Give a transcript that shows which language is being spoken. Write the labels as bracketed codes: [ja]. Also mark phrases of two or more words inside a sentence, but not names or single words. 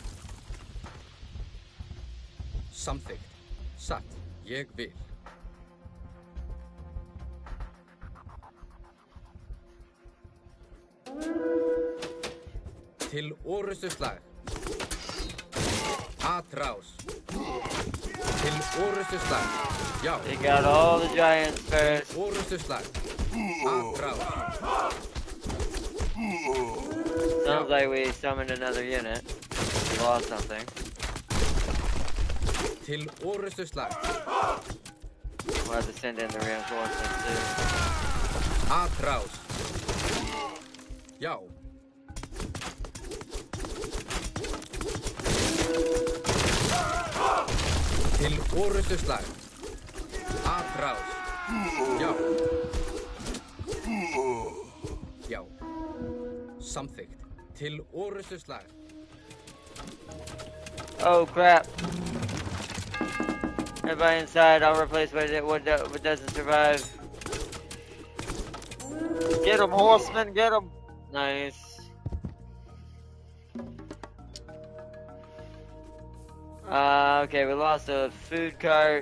[is] Samþykkt. Satt. Ég vil. Til orustu slag. Atrás. Til orustu slag. Já. [en] Take out all the giants first. [is] Orustu slag. [es] Atrás. [en] Sounds like we summoned another unit. We lost something. [is] Til orustu slag. [en] We'll have to send in the reinforcements too. [es] Atrás. [is] Já. Til orustu slag. Atrás. Já. Já. Samþykkt. Til orustu slag. [en] Oh crap. Everybody inside, I'll replace what doesn't survive. Get him, horseman, get him. Nice. Okay, we lost a food cart.